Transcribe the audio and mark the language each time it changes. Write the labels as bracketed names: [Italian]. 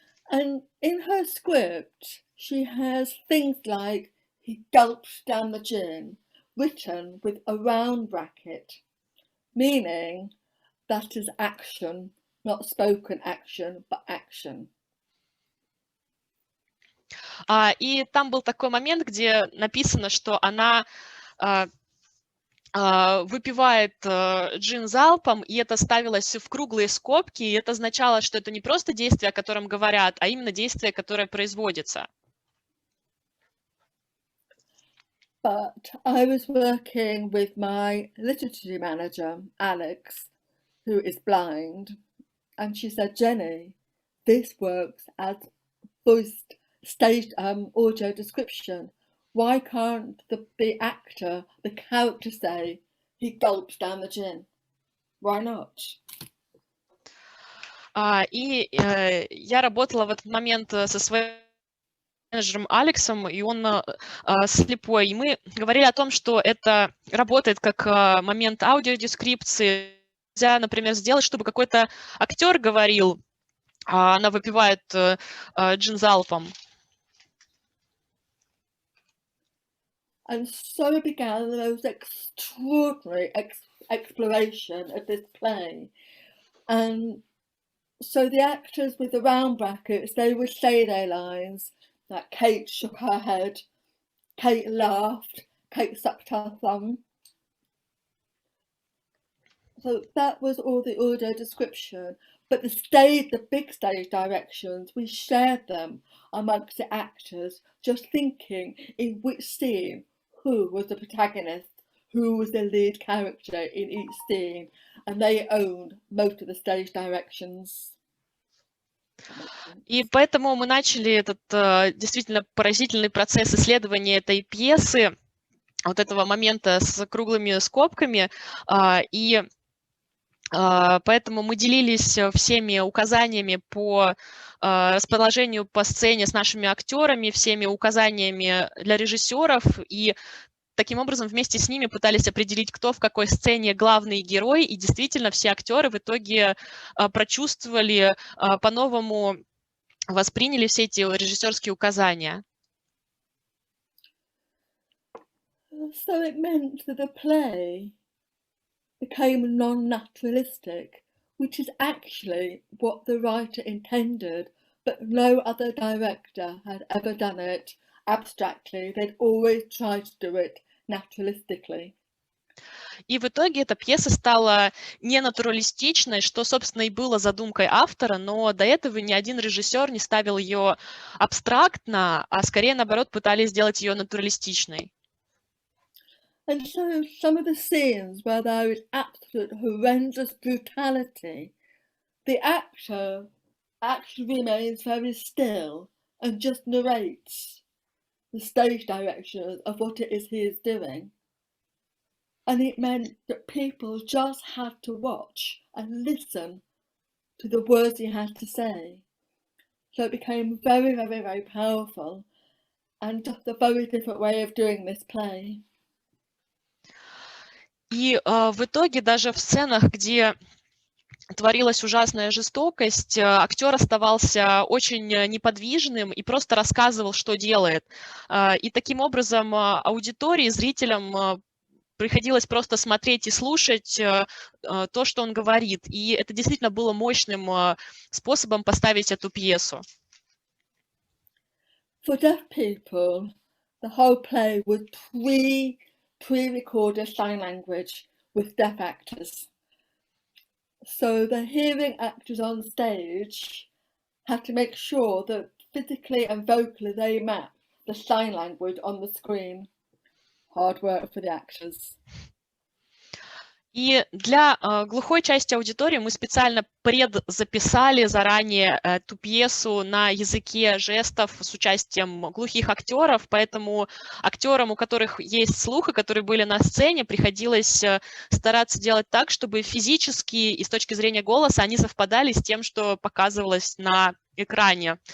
[English] And in her script, she has things like he gulps down the gin, written with a round bracket, meaning that is action, not spoken action, but action. [Russian] И там был такой момент, где написано, что она выпивает джин залпом, и это ставилось в круглые скобки, и это означало, что это не просто действие, о котором говорят, а именно действие, которое производится. [English] But I was working with my literature manager, Alex, who is blind, and she said, Jenny, this works as voiced staged audio description. Why can't the actor, the character say, he gulps down the gin? Why not? [Russian] И я работала в этот момент со своим менеджером Алексом, и он слепой. И мы говорили о том, что это работает как момент аудиодескрипции. Нельзя, например, сделать, чтобы какой-то актер говорил, а она выпивает джин залпом. [English] And so it began the most extraordinary exploration of this play. And so the actors with the round brackets, they would say their lines, like Kate shook her head, Kate laughed, Kate sucked her thumb. So that was all the audio description. But the big stage directions, we shared them amongst the actors, just thinking in which scene, who was the protagonist, who was the lead character in each scene, and they owned most of the stage directions. [Russian] И поэтому мы начали этот действительно поразительный процесс исследования этой пьесы, вот этого момента с круглыми скобками, и поэтому мы делились всеми указаниями по расположению по сцене с нашими актерами, всеми указаниями для режиссеров, и таким образом вместе с ними пытались определить, кто в какой сцене главный герой, и действительно все актеры в итоге прочувствовали, по-новому восприняли все эти режиссерские указания. [English] So it meant that the play became non-naturalistic, which is actually what the writer intended, but no other director had ever done it abstractly. They'd always tried to do it naturalistically. [Russian] И в итоге эта пьеса стала ненатуралистичной, что, собственно, и было задумкой автора, но до этого ни один режиссер не ставил ее абстрактно, а скорее, наоборот, пытались сделать ее натуралистичной. [English] And so some of the scenes where there is absolute horrendous brutality, the actor actually remains very still and just narrates the stage direction of what it is he is doing. And it meant that people just had to watch and listen to the words he had to say. So it became very, very, very powerful and just a very different way of doing this play. [Russian] И в итоге даже в сценах, где творилась ужасная жестокость, актер оставался очень неподвижным и просто рассказывал, что делает. И таким образом аудитории, зрителям приходилось просто смотреть и слушать то, что он говорит. И это действительно было мощным способом поставить эту пьесу. [English] For deaf people, the whole play was pre-recorded sign language with deaf actors. So the hearing actors on stage had to make sure that physically and vocally they matched the sign language on the screen. Hard work for the actors. [Russian] И для глухой части аудитории мы специально предзаписали заранее эту пьесу на языке жестов с участием глухих актеров, поэтому актерам, у которых есть слух и которые были на сцене, приходилось стараться делать так, чтобы физически и с точки зрения голоса они совпадали с тем, что показывалось на экране.